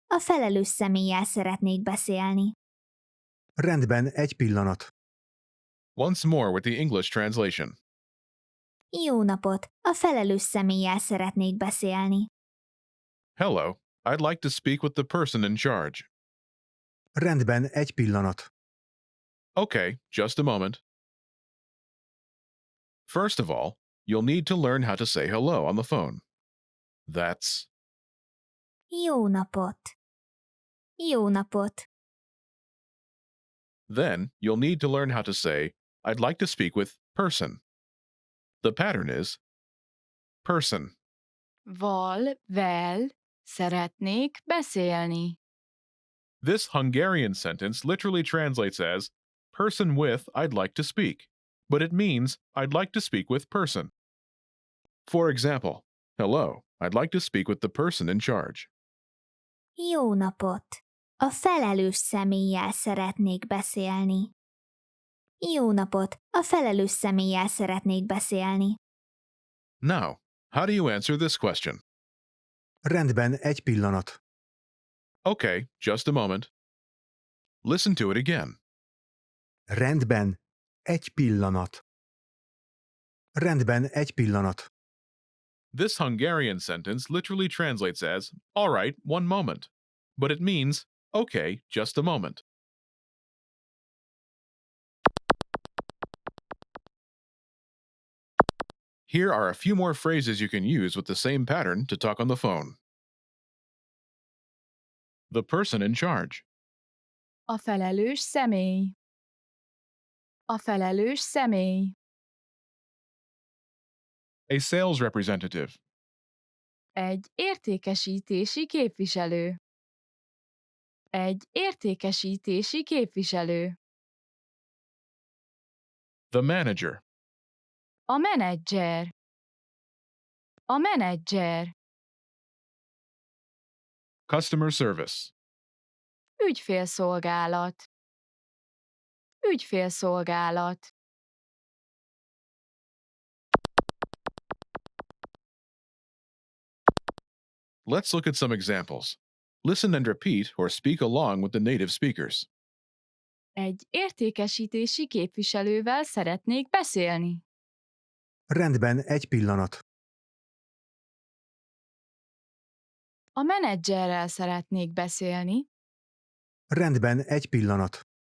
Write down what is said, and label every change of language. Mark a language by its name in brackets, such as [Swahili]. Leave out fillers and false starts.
[Hungarian] A felelős személlyel szeretnék beszélni. Rendben, egy pillanat. [English] Once more with the English translation. [Hungarian] Jó napot! A felelős személlyel szeretnék beszélni. [English] Hello, I'd like to speak with the person in charge. [Hungarian] Rendben, egy pillanat. [English] Okay, just a moment. First of all, you'll need to learn how to say hello on the phone. That's [Hungarian] Jó napot! Jó napot! [English] Then you'll need to learn how to say, I'd like to speak with person. The pattern is person. [Hungarian] Vel, szeretnék beszélni. [English] This Hungarian sentence literally translates as person with I'd like to speak, but it means I'd like to speak with person. For example, hello, I'd like to speak with the person in charge. [Hungarian] Jó napot! A felelős személlyel szeretnék beszélni. Jó napot! A felelős személlyel szeretnék beszélni. [English] Now, how do you answer this question? [Hungarian] Rendben, egy pillanat. [English] Okay, just a moment. Listen to it again. [Hungarian] Rendben, egy pillanat. Rendben, egy pillanat. [English] This Hungarian sentence literally translates as, all right, one moment, but it means, okay, just a moment. Here are a few more phrases you can use with the same pattern to talk on the phone. The person in charge. [Hungarian] A felelős személy. A felelős személy. [English] A sales representative. [Hungarian] Egy értékesítési képviselő. Egy értékesítési képviselő. [English] The manager. [Hungarian] A menedzser. A menedzser. [English] Customer service. [Hungarian] Ügyfélszolgálat. Ügyfélszolgálat. [English] Let's look at some examples. Listen and repeat or speak along with the native speakers. [Hungarian] Egy értékesítési képviselővel szeretnék beszélni. Rendben, egy pillanat. A menedzserrel szeretnék beszélni. Rendben, egy pillanat.